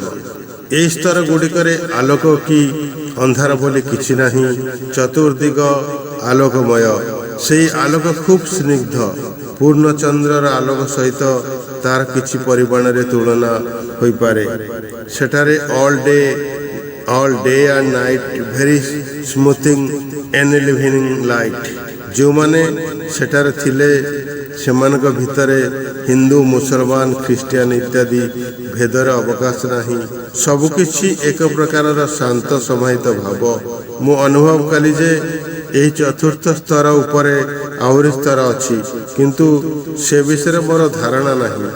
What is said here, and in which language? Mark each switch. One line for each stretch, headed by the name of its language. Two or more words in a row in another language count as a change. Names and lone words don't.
Odia: ଏହି ସ୍ତର ଗୁଡ଼ିକରେ ଆଲୋକ କି ଅନ୍ଧାର ବୋଲି କିଛି ନାହିଁ, ଚତୁର୍ଦିଗ ଆଲୋକମୟ। ସେହି ଆଲୋକ ଖୁବ୍ ସ୍ନିଗ୍ଧ। ପୂର୍ଣ୍ଣଚନ୍ଦ୍ରର ଆଲୋକ ସହିତ ତାର କିଛି ପରିମାଣରେ ତୁଳନା ହୋଇପାରେ।
English: ସେଠାରେ all day and night very smoothing enlivening light।
Odia: ଯେଉଁମାନେ ସେଠାରେ ଥିଲେ ସେମାନଙ୍କ ଭିତରେ ହିନ୍ଦୁ, ମୁସଲମାନ, ଖ୍ରୀଷ୍ଟିଆନ ଇତ୍ୟାଦି ଭେଦର ଅବକାଶ ନାହିଁ। ସବୁକିଛି ଏକ ପ୍ରକାରର ଶାନ୍ତ ସମାହିତ ଭାବ। ମୁଁ ଅନୁଭବ କଲି ଯେ ଏହି ଚତୁର୍ଥ ସ୍ତର ଉପରେ ଆହୁରି ସ୍ତର ଅଛି, କିନ୍ତୁ ସେ ବିଷୟରେ ମୋର ଧାରଣା ନାହିଁ।